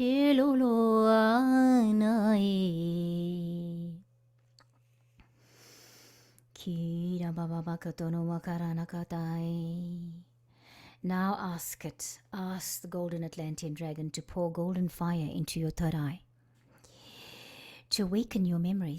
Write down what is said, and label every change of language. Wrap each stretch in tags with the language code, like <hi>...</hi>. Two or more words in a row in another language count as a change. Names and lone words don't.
<en>lolo anai. Kira baba bakatono makarana katai. Now ask the Golden Atlantean Dragon to pour golden fire into your third eye, to awaken your memories.</en>